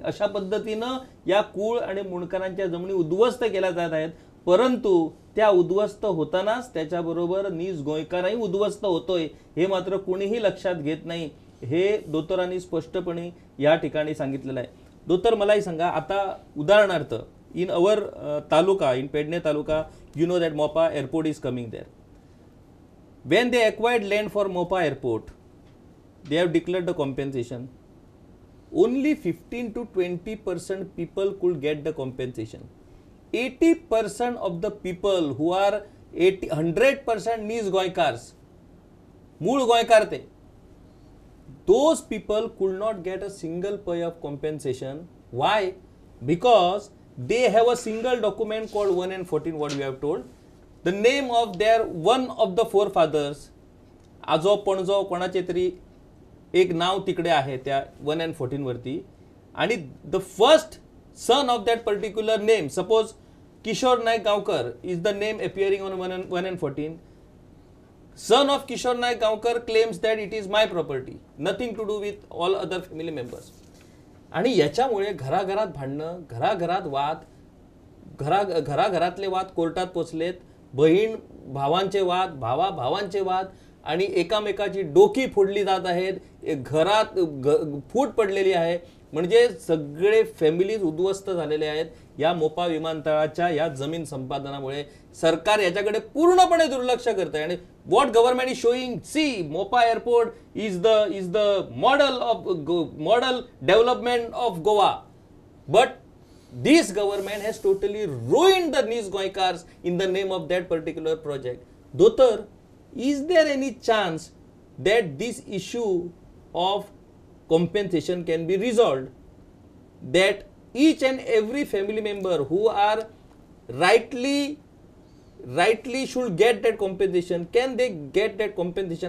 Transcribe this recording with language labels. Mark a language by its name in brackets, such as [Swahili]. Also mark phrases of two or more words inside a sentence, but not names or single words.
[Marathi] अशा पद्धतीनं या कुळ आणि मुणकरांच्या जमिनी उद्ध्वस्त केल्या जात आहेत. परंतु त्या उद्ध्वस्त होतानाच त्याच्याबरोबर नीज गोंयकारही उद्ध्वस्त होतोय हे मात्र कोणीही लक्षात घेत नाही. हे दोतरांनी स्पष्टपणे या ठिकाणी सांगितलेलं आहे. दोतर मलाही सांगा, आता उदाहरणार्थ [English] in our taluka, in Pedne taluka, you know that Mopa airport is coming there. When they acquired land for Mopa airport, they have declared the compensation. Only 15 to 20% people could get the compensation. 80% of the people who are 100% [Konkani] नीज गोंयकार्स, मूळ गोंयकार ते, [English] those people could not get a single pay of compensation. Why? Because they have a single document called 1N14, what we have told. The name of their one of the forefathers, [Marathi] आजो पणजो कोणाचे तरी एक नाव तिकडे आहे त्या 1N14 वरती, आणि [English] the first son of that particular name, suppose Kishore Naik Gaonkar is the name appearing on 1N14. Son of Kishore Naik Gaonkar claims that it is my property, nothing to do with all other family members. [Marathi] आणि याच्यामुळे घराघरात भांडणं, घराघरात वाद, घराघरातले वाद कोर्टात पोचलेत, बहीण भावांचे वाद, भावा भावांचे वाद, आणि एकामेकाची डोकी फोडली जात आहेत, घरात फूट पडलेली आहे. म्हणजे सगळे फॅमिलीज उद्ध्वस्त झालेले आहेत या मोपा विमानतळाच्या या जमीन संपादनामुळे. सरकार याच्याकडे पूर्णपणे दुर्लक्ष करत आहे. [English] आणि what government is showing, see Mopa airport is the model development of Goa, बट this government has totally ruined the Nis Goinkars in the name of that particular project. Dhotar, is there any chance that this issue of compensation can be resolved, that each and every family member who are rightly should get that compensation, can they get that compensation?